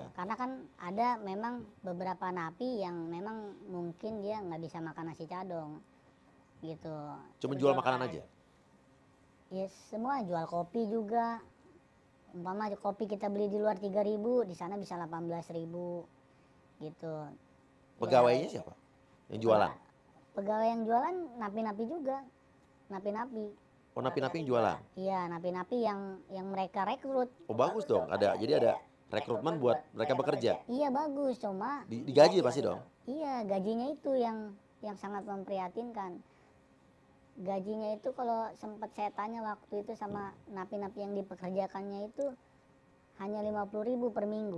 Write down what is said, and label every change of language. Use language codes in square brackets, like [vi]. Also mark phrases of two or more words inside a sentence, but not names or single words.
[id] Karena kan ada memang beberapa napi yang memang mungkin dia nggak bisa makan nasi cadong, gitu. Cuma jual makanan aja? Ya semua jual kopi juga. Umpama kopi kita beli di luar 3.000, di sana bisa 18.000, gitu. Pegawainya siapa? Yang jualan? Pegawai yang jualan napi-napi juga, napi-napi. Oh, napi-napi yang jualan? Iya, napi-napi yang mereka rekrut. Oh, bagus dong. Jadi ada rekrutmen buat mereka bekerja. Iya bagus, cuma Digaji pasti dong? iya gajinya itu yang sangat memprihatinkan. Gajinya itu kalau sempat saya tanya waktu itu sama napi-napi yang dipekerjakannya itu hanya 50.000 per minggu.